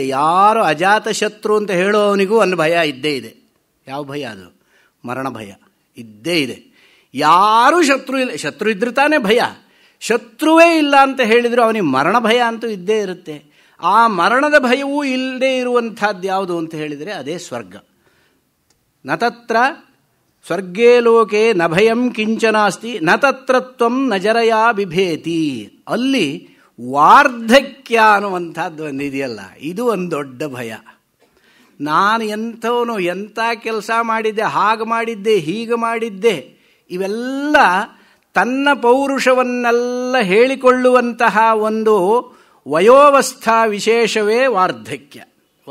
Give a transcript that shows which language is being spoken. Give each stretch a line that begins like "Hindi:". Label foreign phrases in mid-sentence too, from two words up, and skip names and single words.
Kannada: ಯಾರು ಅಜಾತ ಶತ್ರು ಅಂತ ಹೇಳೋವನಿಗೂ ಒಂದು ಭಯ ಇದ್ದೇ ಇದೆ. ಯಾವ ಭಯ ಅದು? ಮರಣ ಭಯ ಇದ್ದೇ ಇದೆ. ಯಾರೂ ಶತ್ರು ಇದ್ರೆ ತಾನೇ ಭಯ. ಶತ್ರುವೇ ಇಲ್ಲ ಅಂತ ಹೇಳಿದರೂ ಅವನಿಗೆ ಮರಣ ಭಯ ಅಂತೂ ಇದ್ದೇ ಇರುತ್ತೆ. ಆ ಮರಣದ ಭಯವೂ ಇಲ್ಲದೆ ಇರುವಂಥದ್ದು ಯಾವುದು ಅಂತ ಹೇಳಿದರೆ ಅದೇ ಸ್ವರ್ಗ.
Sanskrit: ನ ತತ್ರ ಸ್ವರ್ಗೇ ಲೋಕೆ ನ ಭಯಂ ಕಿಂಚನಾಸ್ತಿ ನ ತತ್ರ ತ್ವಂ ನ ಜರಯಾ ಬಿಭೇತಿ.
Kannada: ಅಲ್ಲಿ ವಾರ್ಧಕ್ಯ ಅನ್ನುವಂಥದ್ದು ಒಂದಿದೆಯಲ್ಲ, ಇದು ಒಂದು ದೊಡ್ಡ ಭಯ. ನಾನು ಎಂಥವನು, ಎಂಥ ಕೆಲಸ ಮಾಡಿದ್ದೆ, ಹಾಗೆ ಮಾಡಿದ್ದೆ, ಹೀಗೆ ಮಾಡಿದ್ದೆ, ಇವೆಲ್ಲ ತನ್ನ ಪೌರುಷವನ್ನೆಲ್ಲ ಹೇಳಿಕೊಳ್ಳುವಂತಹ ಒಂದು ವಯೋವಸ್ಥಾ ವಿಶೇಷವೇ ವಾರ್ಧಕ್ಯ.